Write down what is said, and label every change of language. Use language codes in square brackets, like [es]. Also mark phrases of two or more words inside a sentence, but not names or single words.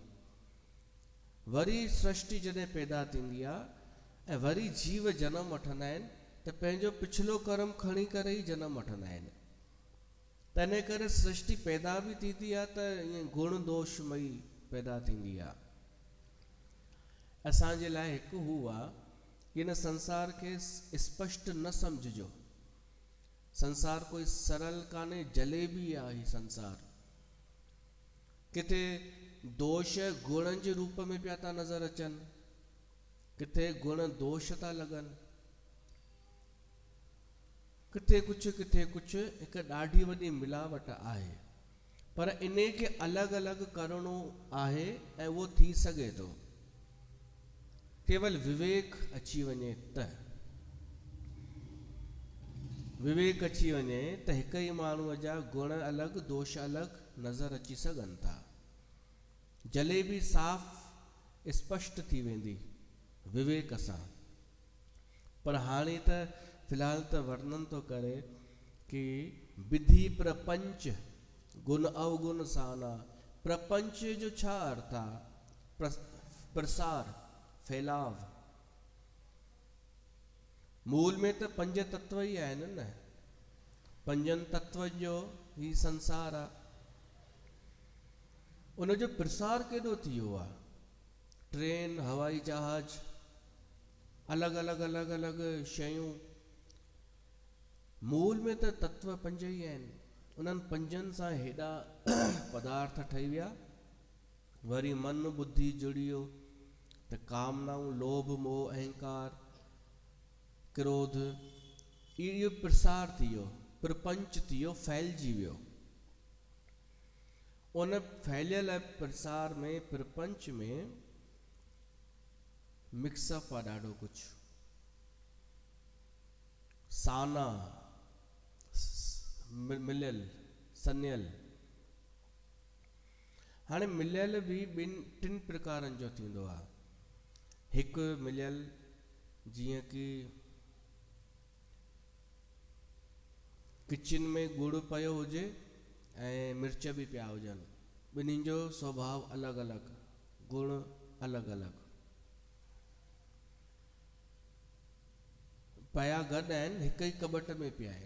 [sd] वरी सृष्टि जॾहिं पैदा थींदी आहे ऐं वरी जीव जनम वठंदा आहिनि, त पंहिंजो पिछलो कर्म खणी करे ई जनम वठंदा आहिनि। त इन करे सृष्टि पैदा बि थींदी आहे त ईअं गुण दोषमयी पैदा थींदी आहे। असांजे लाइ हिकु हू आहे कि हिन संसार खे स्पष्ट न सम्झिजो। संसार कोई सरल कान्हे, जलेबी आहे ही संसार। किथे दोष गुणनि जे रूप में पिया था नज़र अचनि, किथे गुण दोष था लॻनि, किथे कुझु हिकु ॾाढी वॾी मिलावट आहे। पर इन खे अलॻि अलॻि करणो आहे ऐं उहो थी सघे थो, केवल विवेक अची वञे त। विवेक अची वञे त हिकु ई माण्हूअ जा गुण अलॻि, दोष अलॻि नज़र अची सघनि था। जलेबी साफ़ स्पष्ट थी वेंदी विवेक सां। पर हाणे त फ़िलहाल त वर्णन थो करे कि [awa] विधि प्रपंच गुण अवगुण साना। [sd] प्रपंच जो छा अर्थ आहे? प्रसार, फैलाव। मूल में त पंज तत्व ई आहिनि न, पंजनि तत्वनि जो ही संसार आहे। उनजो प्रसार केॾो थी वियो आहे? ट्रेन, हवाई जहाज, अलॻि अलॻि अलॻि अलॻि शयूं। मूल में त तत्व पंज ई आहिनि। उन्हनि पंजनि सां हेॾा पदार्थ ठही विया। वरी मन बुद्धि जुड़ियो त कामनाऊं, लोभ, मोह, अहंकार, क्रोध, इहो प्रसार थी वियो, प्रपंच थी वियो, फैलिजी वियो। उन फैलियल प्रसार में, प्रपंच में मिक्सअप आहे ॾाढो कुझु। साना, मिलियल, सनियल। हाणे मिलियल बि टिनि प्रकारनि जो थींदो आहे। हिकु मिलियल जीअं कि किचन में गुड़ पियो हुजे ऐं मिर्च बि पिया हुजनि, ॿिन्हिनि जो स्वभाव अलॻि अलॻि, गुण अलॻि अलॻि, पिया गॾु आहिनि, हिक ई कॿट में पिया आहिनि।